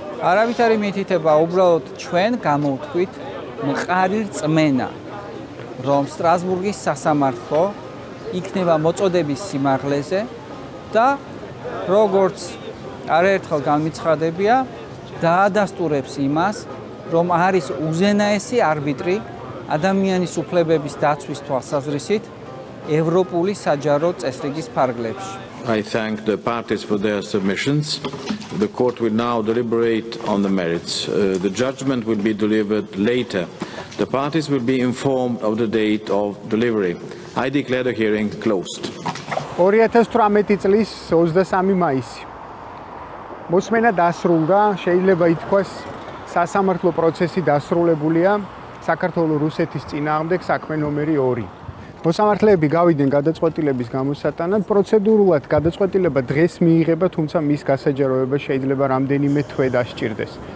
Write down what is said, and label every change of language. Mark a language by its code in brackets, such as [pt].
[ka] არავით არ მითითება, უბრალოდ ჩვენ გამოვთქვით მყარი რწმენა, რომ სტრასბურგის სასამართლო იქნება მოწოდების სიმაღლეზე და როგორც არაერთხელ განმიცხადებია, დაადასტურებს იმას, რომ არის უზენაესი არბიტრი ადამიანის უფლებების დაცვის თვალსაზრისით ევროპული საჯარო წესრიგის ფარგლებში. [en] I thank the parties for their submissions. The court will now deliberate on the merits. The judgment will be delivered later. The parties will be informed of the date of delivery. I declare the hearing closed. [ka] 2018 წლის 23 მაისი. მოსმენა დასრულდა, შეიძლება ითქვას, სასამართლო პროცესი დასრულებულია საქართველოს რუსეთის წინააღმდეგ საქმე ნომერი 2. მოსამართლეები გავიდნენ გადაწყვეტილების გამოსატანად, პროცედურულად გადაწყვეტილება დღეს მიიღება, თუმცა მის გასაჯაროება შეიძლება რამდენიმე თვე დასჭირდეს.